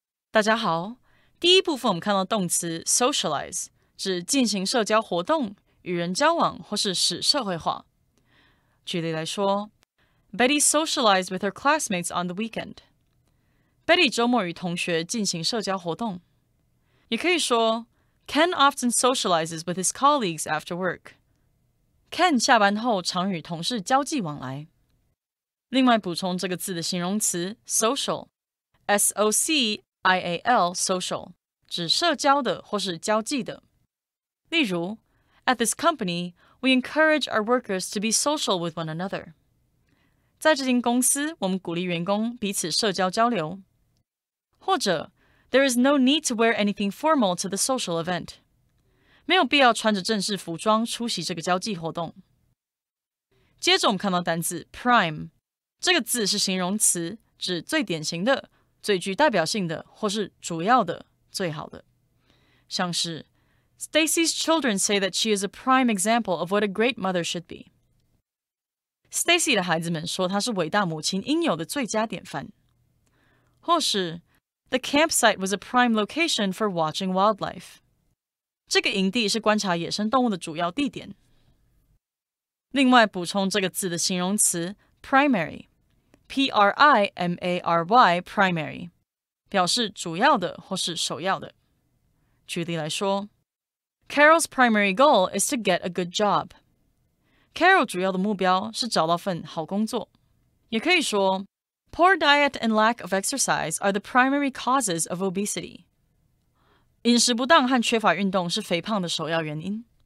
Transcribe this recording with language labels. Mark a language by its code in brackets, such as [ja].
[zh] 大家好，第一部分我们看到动词 socialize。指进行社交活动、与人交往或是使社会化。举例来说 [en] ，Betty socialized with her classmates on the weekend. [zh] Betty 周末与同学进行社交活动。也可以说 [en] Ken often socializes with his colleagues after work. [zh] Ken 下班后常与同事交际往来。另外补充这个字的形容词 social, S-O-C-I-A-L, social, 指社交的或是交际的。例如 [en] At this company, we encourage our workers to be social with one another. [zh] 在这间公司，我们鼓励员工彼此社交交流。或者 [en] There is no need to wear anything formal to the social event. [zh] 没有必要穿着正式服装出席这个交际活动。接着我们看到单字 prime， 这个字是形容词，指最典型的、最具代表性的或是主要的、最好的。像是 [en] Stacy's children say that she is a prime example of what a great mother should be. [zh] Stacy 的孩子们说她是伟大母亲应有的最佳典范。或是 [en] The campsite was a prime location for watching wildlife. [zh] 这个营地是观察野生动物的主要地点。另外补充这个字的形容词 primary, P-R-I-M-A-R-Y, primary, 表示主要的或是首要的。举例来说 [en] Carol's primary goal is to get a good job. [zh] Carol 主要的目标是找到份好工作。也可以说 [en] Poor diet and lack of exercise are the primary causes of obesity. [zh] 饮食不当和缺乏运动是肥胖的首要原因。